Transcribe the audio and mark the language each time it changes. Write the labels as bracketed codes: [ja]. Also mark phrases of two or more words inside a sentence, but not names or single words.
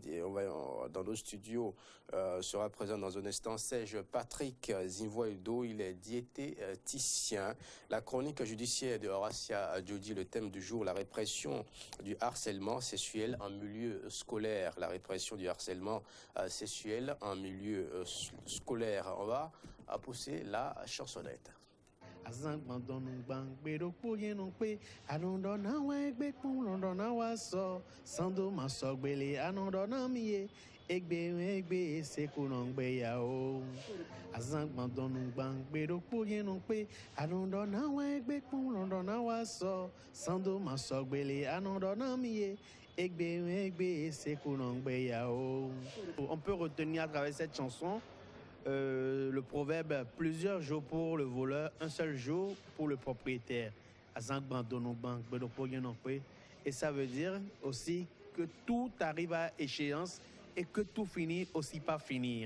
[fr] Dans nos studios sera présent dans un instant Serge Patrick Zinvoido, il est diététicien. La chronique judiciaire de Horacia Djodi, le thème du jour, la répression du harcèlement sexuel en milieu scolaire. La répression du harcèlement sexuel en milieu scolaire. On va pousser la chansonnette. [fon] Azang mandonu bang bedo poye non pe anondo na wa egbe pun londo na wa so sando ma so gbele anondo na miye egbe se ko non gbe ya o azang mandonu bang bedo poye non pe anondo na wa egbe pun londo na wa so sando ma so gbele anondo na miye egbe se ko non gbe ya o. [fr] On peut retenir à travers cette chanson le proverbe « plusieurs jours pour le voleur, un seul jour pour le propriétaire ». Et ça veut dire aussi que tout arrive à échéance et que tout finit aussi par finir.